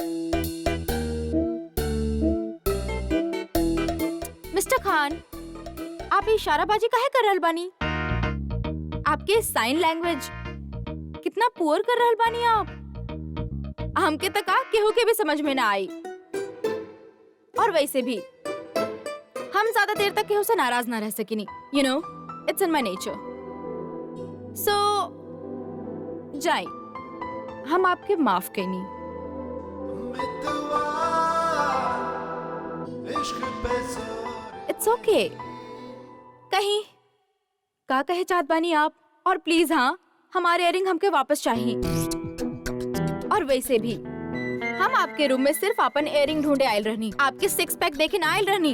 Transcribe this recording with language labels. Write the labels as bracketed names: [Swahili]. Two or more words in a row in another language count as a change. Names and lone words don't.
[Bhojpuri] मिस्टर खान, आप इशाराबाजी काहे कर रहल बानी? आपके [English] sign language [Bhojpuri] कितना पुअर कर रहल बानी आप? हमके तक केहू के भी समझ में ना आई। और वैसे भी हम ज्यादा देर तक केहू से नाराज ना रह सकिनी। [English] You know, it's in my nature. [Bhojpuri] सो जाए, हम आपके माफ कैनी। [English] It's okay. [Bhojpuri] कहीं का कहे चाहत बानी आप? और प्लीज हाँ, हमारे इयरिंग हमके वापस चाहिए। और वैसे भी हम आपके रूम में सिर्फ अपन इयरिंग ढूंढे आयल रहनी, आपके [English] six pack [Bhojpuri] देखे ना आयल रहनी।